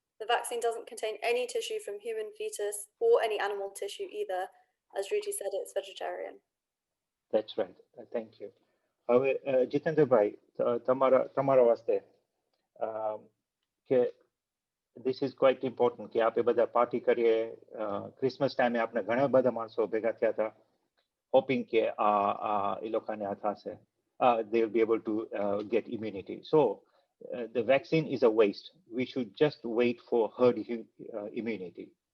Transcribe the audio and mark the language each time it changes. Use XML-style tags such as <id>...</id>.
<en>The vaccine doesn't contain any tissue from human fetus or any animal tissue either. As Ruti said, it's vegetarian. That's right. Thank you.</en> <gu>Jitendra Bhai, tamara waste,</gu> <en>this is quite important</en> <gu>કે આપણે બધા party કરીએ. Christmas ટાઈમે આપણે ઘણા બધા માણસો ભેગા થયા હતા, hoping કે એ લોકોને આ થશે,</gu> <en>they will be able to get immunity. So the vaccine is a waste. We should just wait for herd immunity.</en>